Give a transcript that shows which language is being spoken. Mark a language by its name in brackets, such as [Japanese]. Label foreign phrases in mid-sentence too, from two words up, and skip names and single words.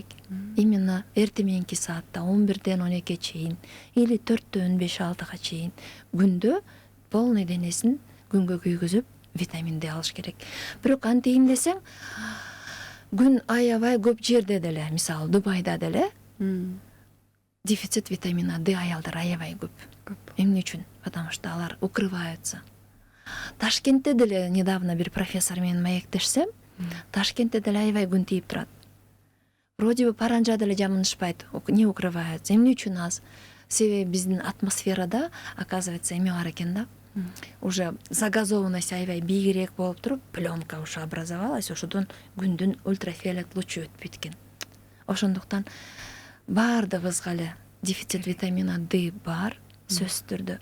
[Kyrgyz] Именно эрте мененки саатта 11-ден 12-ге чейин или 4-төн 5-6-га чейин күндө полный денесин күнгө күйгүзүп витамин Д алыш керек. Бирок антейин десең, күн аябай көп жерде деле, мисалы Дубайда деле [Russian] дефицит витамина Д [Kyrgyz] аялдар аябай көп. Эмне үчүн? [Russian] Потому что алар укрываются. [Kyrgyz] Ташкентте деле недавно бир профессор менен маектешсем, Ташкентте деле аябай күн тийип турат. [Russian] Вроде бы [Kyrgyz] Паранжа деле жамынышпайт, [Russian] не укрываются. [Kyrgyz] Эмне үчүн аз? Себеби биздин атмосферада, оказывается, эме бар экен да. [Russian] Уже загазованность [Kyrgyz] аябай бийигирээк болуп туруп, [Russian] пленка уже образовалась, [Kyrgyz] ошодон күндүн ультрафиолет лучу өтпөйт экен. Ошондуктан баардыгыбызга эле [Russian] дефицит витамина Д [Kyrgyz] бар, сөзсүз түрдө.